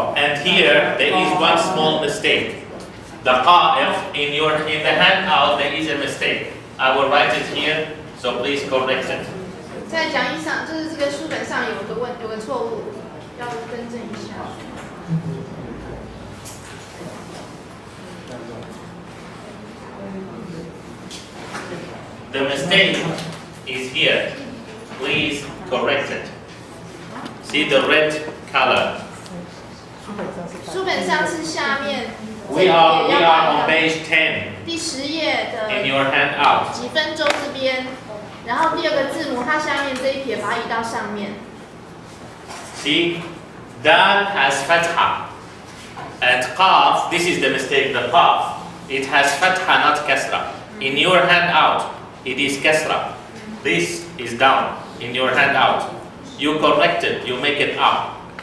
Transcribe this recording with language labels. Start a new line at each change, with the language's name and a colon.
English: And here there is one small mistake. Daqa'iq, in the handout there is a mistake. I will write it here, so please correct it.
Chinese: 在讲义上，就是这个书本上有个错误，要更正一下。
English: The mistake is here. Please correct it. See the red color.
Chinese: 书本上是下面
English: We are on page 10
Chinese: 第10页
English: in
Chinese: 的
English: your handout.
Chinese: 几分钟这边，然后第二个字母它下面这一撇把它移到上面。
English: See, dal has fatha. And qaf, this is the mistake, the qaf, it has fatha, not kasra. In your handout, it is kasra. This is down in your handout. You correct it, you make it up.